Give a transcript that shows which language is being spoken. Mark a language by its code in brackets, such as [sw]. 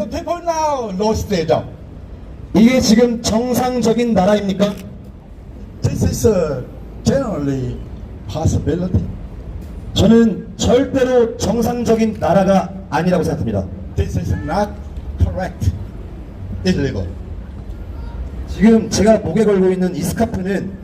[en] of the people now lost their job. [ko] 이게 지금 정상적인 나라입니까? [en] This is a generally possibility. [ko] 저는 절대로 정상적인 나라가 아니라고 생각합니다. [en] This is not correct. Illegal. [ko] 지금 제가 목에 걸고 있는 이 스카프는